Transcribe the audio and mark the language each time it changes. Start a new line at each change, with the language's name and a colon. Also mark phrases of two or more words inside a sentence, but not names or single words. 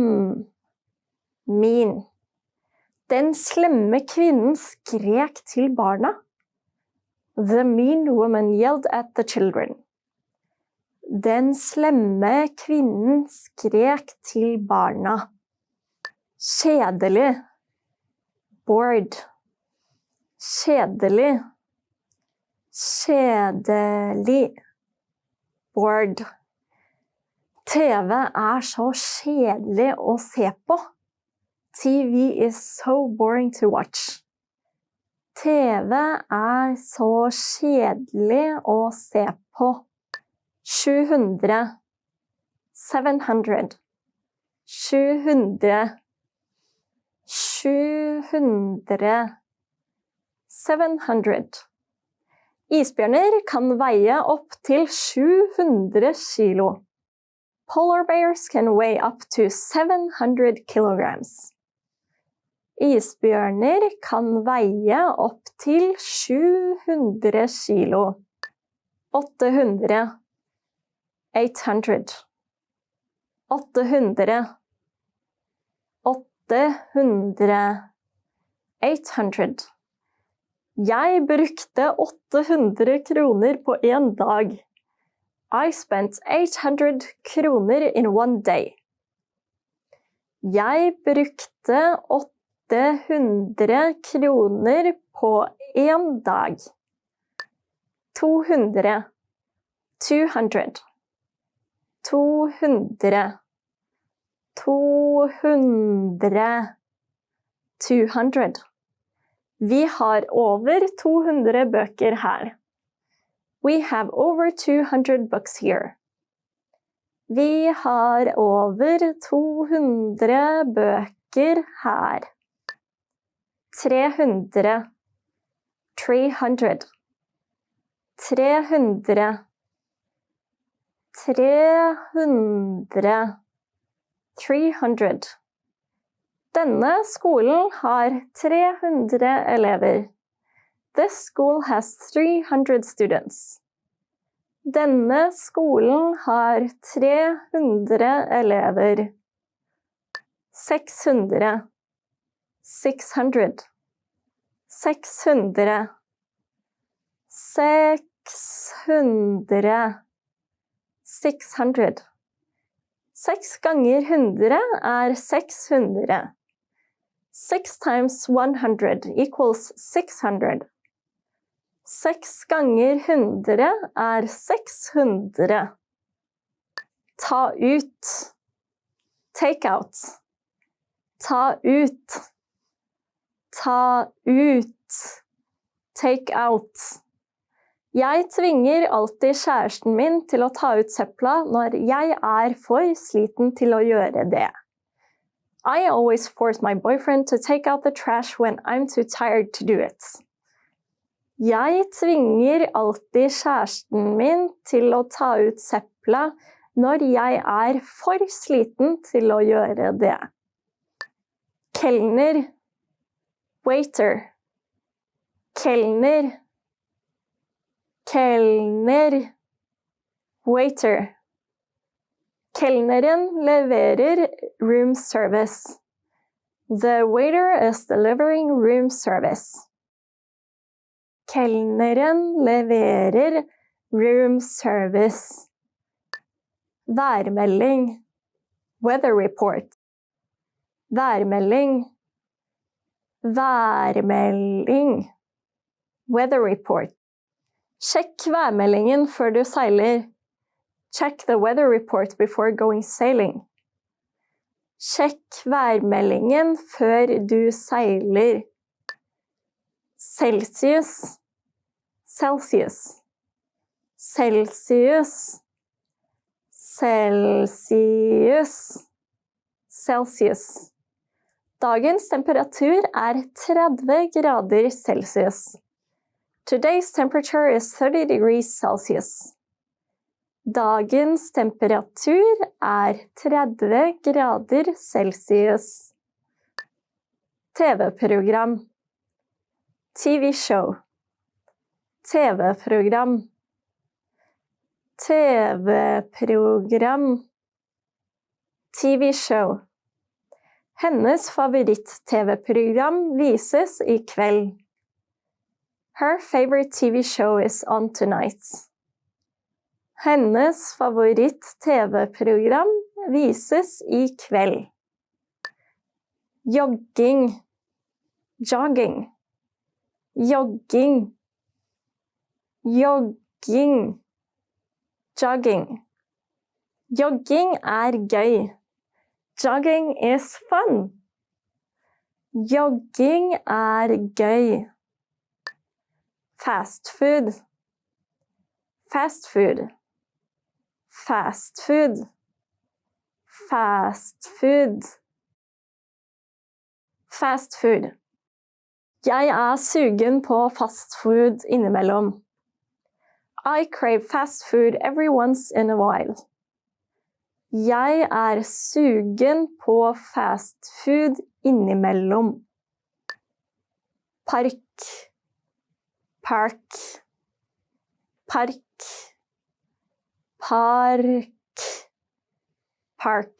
English: Mean.
Norwegian: Den slemme kvinnen skrek til barna.
English: The mean woman yelled at the children.
Norwegian: Den slemme kvinnen skrek til barna. Kjedelig. Bored. Kjedelig. Kjedelig. Bored. TV så kjedelig å se på.
English: TV is so boring to watch.
Norwegian: TV så kjedelig å se på. 700. 700. 700. 700. 700. Isbjørner kan veie opp til 700 kilo.
English: Polar bears can weigh up to 700 kilograms.
Norwegian: Isbjørner kan veie opp til 700 kilo. 800. 800. 800. 800. 800. Jeg brukte 800 kroner på en dag.
English: I spent 800 kroner in one day.
Norwegian: Jeg brukte 800 kroner på en dag. 200. 200. 200. 200. 200. Vi har over 200 bøker her.
English: We have over 200 books here.
Norwegian: Vi har over 200 bøker her. 300. 300. 300. 300. 300. Denne skolen har 300 elever.
English: This school has 300 students.
Norwegian: Denne skolen har 300 elever. 600. 600. 600. 600. 600. 6 ganger 100 er 600.
English: 6 times 100 equals 600.
Norwegian: 6 ganger 100 er 600. Ta ut.
English: Take out.
Norwegian: Ta ut. Ta ut.
English: Take out.
Norwegian: Jeg tvinger alltid kjæresten min til å ta ut søpla når jeg er for sliten til å gjøre det.
English: I always force my boyfriend to take out the trash when I'm too tired to do it.
Norwegian: Jeg tvinger alltid kjæresten min til å ta ut søpla når jeg er for sliten til å gjøre det. Kelner. Waiter. Kelner. Kelner.
English: Waiter.
Norwegian: Kelneren leverer
English: room service. The waiter is delivering room service.
Norwegian: Kelneren leverer
English: room service.
Norwegian: Værmelding.
English: Weather report.
Norwegian: Værmelding. Værmelding.
English: Weather report.
Norwegian: Sjekk værmeldingen før du seiler.
English: Check the weather report before going sailing.
Norwegian: Sjekk værmeldingen før du seiler. Celsius. Celsius. Celsius. Celsius. Celsius. Dagens temperatur er 30 grader Celsius.
English: Today's temperature is 30 degrees Celsius.
Norwegian: Dagens temperatur er 30 grader Celsius. TV-program.
English: TV show.
Norwegian: TV-program. TV-program.
English: TV show.
Norwegian: Hennes favoritt-TV-program vises i kveld.
English: Her favorite TV show is on tonight.
Norwegian: Hennes favoritt-TV-program vises i kveld. Jogging. Jogging. Jogging. Jogging. Jogging. Jogging er gøy.
English: Jogging is fun.
Norwegian: Jogging er gøy.
English: Fast food. Fast food. Fast food. Fast food. Fast food.
Norwegian: Jeg er sugen på
English: fast food
Norwegian: innimellom.
English: I crave fast food every once in a while.
Norwegian: Jeg sugen på
English: fast food
Norwegian: innimellom. Park, park, park, park, park.